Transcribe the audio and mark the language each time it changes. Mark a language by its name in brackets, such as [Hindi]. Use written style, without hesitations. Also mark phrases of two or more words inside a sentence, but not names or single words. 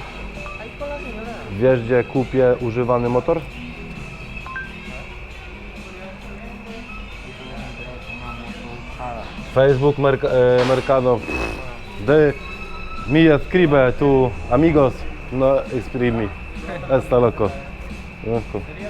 [Spanish] Ahí con la señora. [Polish] Wiesz, gdzie kupię używany motor? [Spanish] Facebook, Mercado. De mi escribe tu amigos, no escribe. Está loco. Loco.